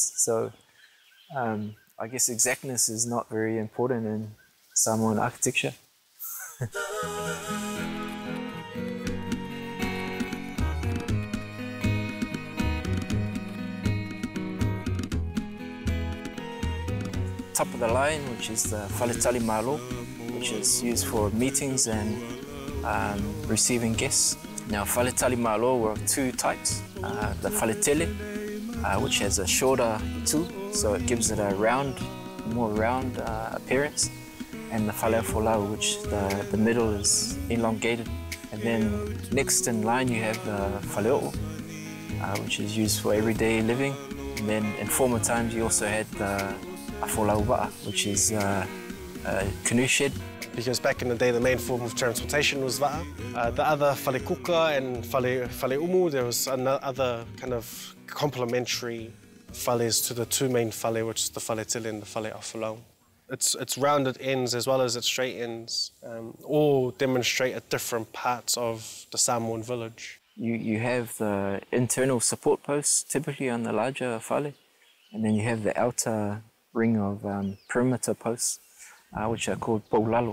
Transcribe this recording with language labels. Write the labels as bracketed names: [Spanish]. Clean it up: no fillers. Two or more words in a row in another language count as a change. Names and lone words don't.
[English] So I guess exactness is not very important in Samoan architecture. Top of the line, which is the [Samoan] faletali malo, [English] which is used for meetings and receiving guests. Now, [Samoan] faletali malo [English] were two types. The faletele, which has a shorter itu, so it gives it a more round appearance, and the faleafolau, which the middle is elongated. And then next in line you have the faleo'o, which is used for everyday living. And then in former times you also had the afolauwa'a, which is a canoe shed. Because back in the day, the main form of transportation was va'a. The other [Samoan] fale kuka [English] and [Samoan] fale umu, [English] there was another kind of complementary fales to the two main fale, which is the [Samoan] fale tili [English] and the [Samoan] fale afolau. [English] Its rounded ends as well as its straight ends all demonstrate at different parts of the Samoan village. You have the internal support posts, typically on the larger fale, and then you have the outer ring of perimeter posts, which are called poulalo.